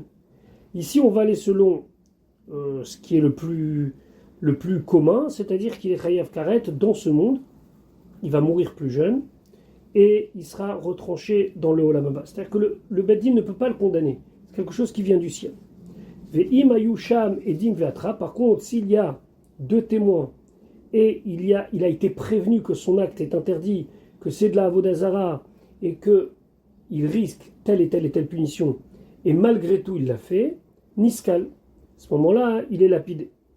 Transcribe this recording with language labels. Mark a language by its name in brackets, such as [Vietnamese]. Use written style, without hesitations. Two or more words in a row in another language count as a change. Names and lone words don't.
[French] Ici, on va aller selon ce qui est le plus commun, c'est-à-dire qu'il est [Hebrew] חייב כרת [French] dans ce monde, il va mourir plus jeune, et il sera retranché dans le [Hebrew] עולם הבא. [French] C'est-à-dire que le [Hebrew] בית דין [French] ne peut pas le condamner. C'est quelque chose qui vient du ciel. [Hebrew] ואם היו שם עדים והתרו. [French] Par contre, s'il y a deux témoins et il a été prévenu que son acte est interdit, que c'est de la [Hebrew] עבודה זרה [French] et qu'il risque telle et telle et telle punition, et malgré tout il l'a fait, niskal. À ce moment-là, il est lapidé.